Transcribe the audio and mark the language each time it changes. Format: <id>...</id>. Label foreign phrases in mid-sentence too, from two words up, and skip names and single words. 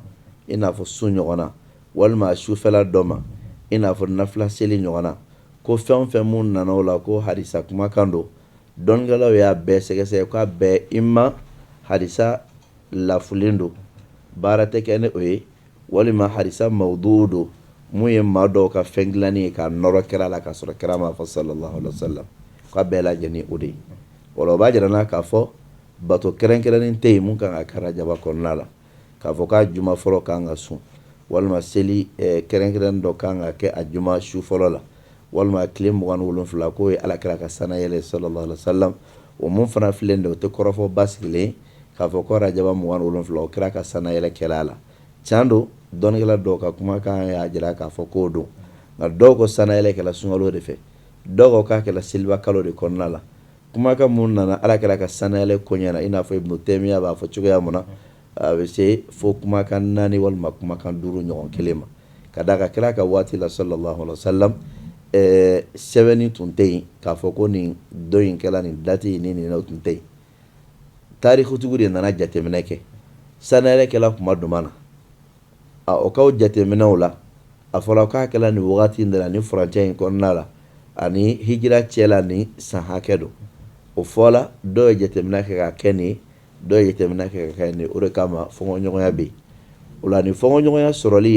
<bm>i n'a fɔ su ɲɔgɔn na walima a sufɛla dɔ ma i n'a fɔ nafila seli ɲɔgɔn na ko fɛn o fɛn mun nana o la ko hadisa kumakan don dɔnnikɛlaw y'a bɛɛ sɛgɛsɛgɛ k'a bɛɛ imma hadisa lafulen don baara tɛ kɛ ni o ye walima hadisa mawdu don mun ye maa dɔw ka fɛn dilanni ye k'a nɔrɔ kɛra la k'a sɔrɔ kɛra ma fɔ</bm> <ar>صلى الله عليه وسلم</ar> <bm>k'a bɛɛ lajɛlen o de ye. O la o b'a jira n'a k'a fɔ bato kɛrɛnkɛrɛnnen tɛ yen mun kan ka kɛ rajaba kɔnɔna la k'a fɔ k'a juma fɔlɔ kan ka sun walima seli kɛrɛnkɛrɛnnen dɔ kan ka kɛ a juma su fɔlɔ la walima tile 27 k'o ye alakira ka sanayɛlɛ</bm> <ar>صلى الله عليه وسلم</ar> <bm>o mun fana filɛ de o tɛ kɔrɔfɔ basigilen k'a fɔ ko rajaba 27 o kira ka sanayɛlɛ kɛla la. Tiɲɛ don dɔnikɛla dɔw ka kumakan y'a jira k'a fɔ k'o don nka dɔw ko sanayɛlɛ kɛla sunkalo de fɛ dɔw ko k'a kɛla seliba kalo de kɔnɔna la kumakan mun nana ala kɛra ka sanayɛlɛ ko ɲɛna i n'a fɔ ibnu taymiya b'a fɔ cogoya mun na a bɛ se fo kumakan 4 walima kumakan 5 ɲɔgɔn kelen ma ka da ka kira ka waati la</bm> <ar>صلى الله عليه وسلم</ar> <bm>sɛbɛnni tun tɛ yen k'a fɔ ko nin dɔ in kɛla nin dati in ni nin tun tɛ yen tarikutigiw de nana jateminɛ kɛ sanayɛlɛ kɛla kuma duman na o kaw jateminɛw la a fɔra k'a kɛla nin wagati in de la ni furancɛ in kɔnɔna la ani hijira cɛla ni san hakɛ don o fɔla dɔw ye jateminɛ kɛ ka kɛ nin dɔw ye jateminɛ kɛ ka kɛ nin o de kama fɔɲɔgɔnya bɛ yen o la ni fɔɲɔgɔnya sɔrɔli</bm>